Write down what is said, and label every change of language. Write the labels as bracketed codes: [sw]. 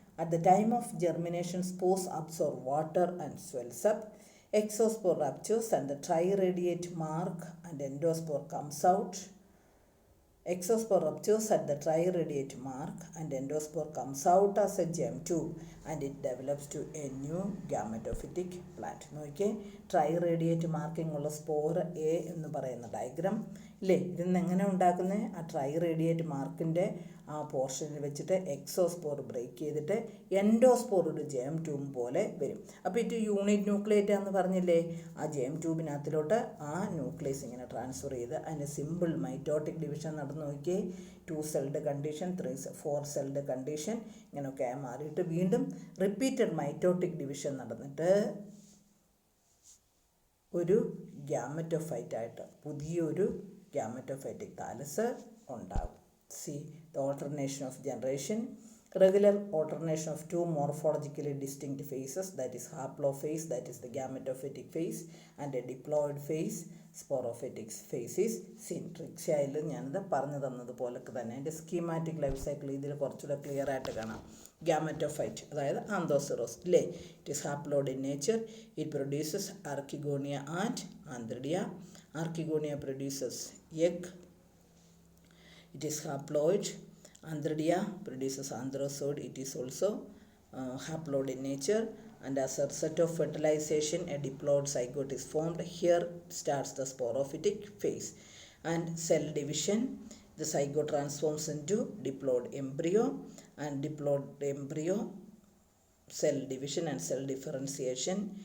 [en] At the time of germination, spores absorb water and swells up. Exospore ruptures and the triradiate mark and endospore comes out. Exospore ruptures at the triradiate mark and endospore comes out as a germ tube, and it develops to a new gametophytic plant. [ml] നോക്കിയേ, ട്രൈറേഡിയേറ്റ് marking ഉള്ള spore A എന്ന് പറയുന്ന diagram ഇല്ലേ? ഇതിന്ന് എങ്ങനെ ഉണ്ടാക്കുന്നത്? ആ ട്രൈറേഡിയേറ്റ് മാർക്കിൻ്റെ ആ പോർഷനിൽ വെച്ചിട്ട് എക്സോസ്പോർ ബ്രേക്ക് ചെയ്തിട്ട് എൻഡോസ്പോർ ഒരു ജെം ട്യൂബ് പോലെ വരും. അപ്പോൾ ഇത് യൂണിറ്റ് ന്യൂക്ലിയേറ്റ് എന്ന് പറഞ്ഞില്ലേ? ആ ജെം ട്യൂബിനകത്തിലോട്ട് ആ ന്യൂക്ലിയസ് ഇങ്ങനെ ട്രാൻസ്ഫർ ചെയ്ത് അതിന് സിമ്പിൾ മൈറ്റോട്ടിക് ഡിവിഷൻ നടന്നു നോക്കിയേ. 2 സെൽഡ് കണ്ടീഷൻ, 4 സെൽഡ് കണ്ടീഷൻ ഇങ്ങനെയൊക്കെ മാറിയിട്ട് വീണ്ടും റിപ്പീറ്റഡ് മൈറ്റോട്ടിക് ഡിവിഷൻ നടന്നിട്ട് ഒരു ഗ്യാമറ്റോഫൈറ്റായിട്ട് പുതിയൊരു ഗ്യാമറ്റോഫൈറ്റിക് താലസ് ഉണ്ടാകും. [en] See the alternation of generation, regular alternation of two morphologically distinct phases, that is haplophase, that is the gametophytic phase, and a diploid phase, sporophytic phase is seen. [ml] ട്രിക്സിയായിൽ ഞാനത് പറഞ്ഞു തന്നതുപോലെ തന്നെ അതിൻ്റെ schematic life cycle ഇതിൽ കുറച്ചുകൂടെ clear ആയിട്ട് കാണാം. Gametophyte അതായത് ആന്തോസിറോസ് ഇല്ലേ? [en] It is haploid in nature. It produces archegonia and antheridia. Archegonia produces egg. It is haploid. Anthridia produces anthrozoid. It is also haploid in nature, and as a result of fertilization a diploid zygote is formed. Here starts the sporophytic phase and cell division. The zygote transforms into diploid embryo, and diploid embryo cell division and cell differentiation.